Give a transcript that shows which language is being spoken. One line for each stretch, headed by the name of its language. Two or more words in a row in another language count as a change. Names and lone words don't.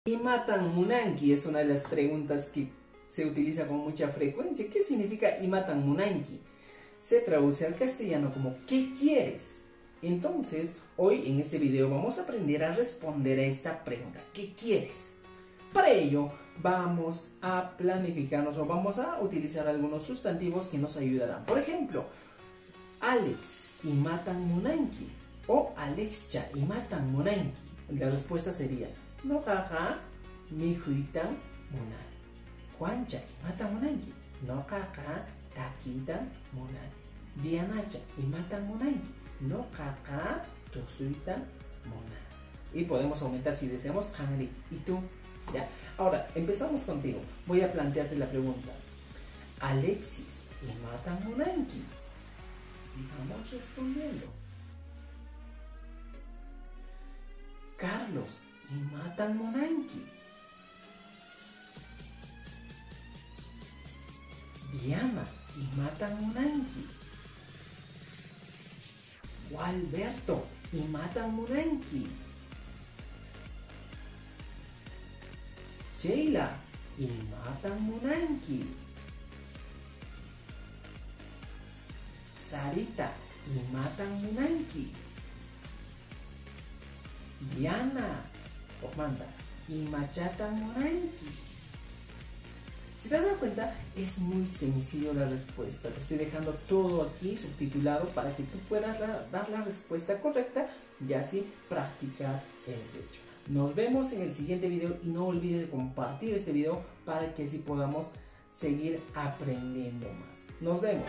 Quechua: Imatan munanki
Spanish: es una de las preguntas que se utiliza con mucha frecuencia. ¿Qué significa
Quechua: imatan munanki?
Spanish: Se traduce al castellano como ¿qué quieres? Entonces, hoy en este video vamos a aprender a responder a esta pregunta. ¿Qué quieres? Para ello, vamos a planificarnos o vamos a utilizar algunos sustantivos que nos ayudarán. Por ejemplo, Alex
Quechua: imatan munanki
Spanish: o Alexcha
Quechua: imatan munanki.
Spanish: La respuesta sería
Quechua: Noqaqa mikhuytan munani. Juancha imatan munanki. Noqaqa takitan munani. Dianacha imatan munanki. Noqaqa tusuytan munani.
Spanish: Y podemos aumentar si deseamos. Hanri, ¿y tú? ¿Ya? Ahora, empezamos contigo. Voy a plantearte la pregunta.
Quechua: Alexis imatan munanki.
Spanish: Y vamos respondiendo. Carlos
Quechua: imatan munanki. Diana imatan munanki. Gualberto imatan munanki. Sheila imatan munanki. Sarita imatan munanki. Diana Omanda imachatan munanki.
Spanish: Si te das cuenta, es muy sencillo la respuesta. Te estoy dejando todo aquí subtitulado para que tú puedas dar la respuesta correcta y así practicar el hecho. Nos vemos en el siguiente video y no olvides compartir este video para que así podamos seguir aprendiendo más.